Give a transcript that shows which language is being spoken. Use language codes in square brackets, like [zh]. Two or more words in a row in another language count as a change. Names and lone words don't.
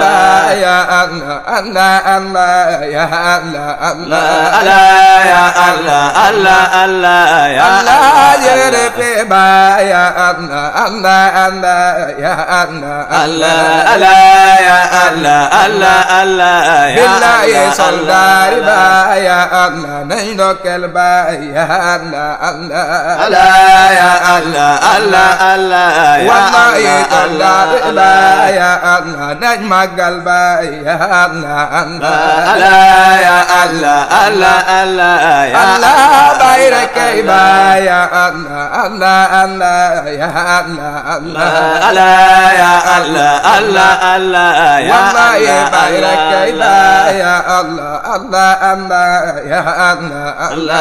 [ar] Baay يا الله الله الله يا الله الله الله يا الله الله الله يا Allah [wo] jërëjëf Baay [ar] يا الله الله الله يا الله الله الله يا الله الله الله يا billahi [wo] soldaari Baay [ar] يا الله [wo] nañ ndokkeel Baay [ar] يا الله الله الله يا الله الله الله يا wallahi [wo] soldaari Baay [ar] يا الله [wo] nañ màggal Baay [ar] يا الله الله الله يا الله الله الله يا Allah [wo] Baay rekk Baay [ar] يا الله الله الله يا الله الله الله يا الله الله الله يا wallahi [wo] Baay rekk Baay [ar] يا الله الله الله يا الله الله